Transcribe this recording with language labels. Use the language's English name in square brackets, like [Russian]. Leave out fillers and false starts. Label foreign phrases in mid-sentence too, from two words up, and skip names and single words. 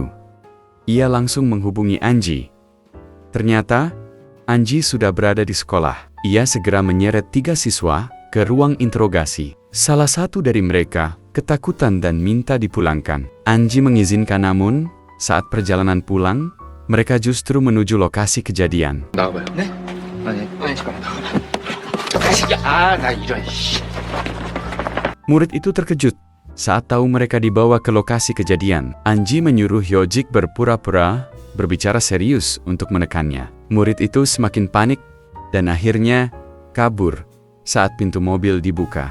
[Indonesian] Ia langsung menghubungi Angie. Ternyata, Angie sudah berada di sekolah. Ia segera menyeret 3 siswa ke ruang interogasi. Salah satu dari mereka ketakutan dan minta dipulangkan. Angie mengizinkan, namun saat perjalanan pulang, mereka justru menuju lokasi kejadian. [Korean] 나가봐요. 네? 아니 시간 나가봐. 나 이런 씨. [Indonesian] Murid itu terkejut saat tahu mereka dibawa ke lokasi kejadian. Angie menyuruh Yojik berpura-pura berbicara serius untuk menekannya. Murid itu semakin panik dan akhirnya kabur saat pintu mobil dibuka.